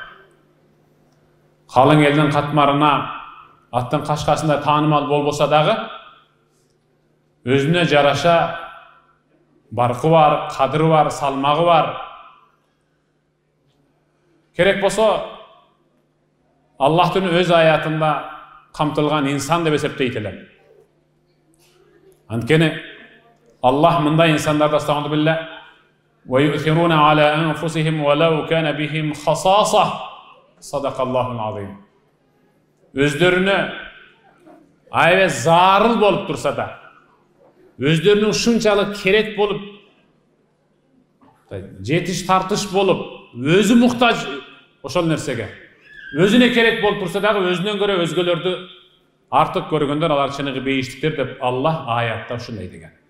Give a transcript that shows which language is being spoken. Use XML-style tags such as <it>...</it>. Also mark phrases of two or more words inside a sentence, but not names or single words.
<ky>Калың элдин катмарына аттын кашкасында таанымал болбосо дагы өзүнө жараша баркы бар, кадыры бар, салмагы бар. Керек болсо Аллахтын өз аятында камтылган инсан деп эсептейт элем. Анткени Аллах мындай инсандарды</ky> <ar>أستغفر الله بالله وَيُؤْثِرُونَ عَلَى أَنفُسِهِمْ وَلَوْ كَانَ بِهِمْ خَصَاصَةٌ صَدَقَ اللَّهُ الْعَظِيمُ.</ar> <ky>Өздөрүнө аябай зарыл болуп турса да, өздөрүнүн ушунчалык керек болуп, жетиш тартыш болуп, өзү муктаж ошол нерсеге, өзүнө керек болуп турса дагы өзүнөн көрө өзгөлөрдү артык көргөндөр алар чыныгы бейиштиктер деп Аллах аятта ушундай деген.</ky>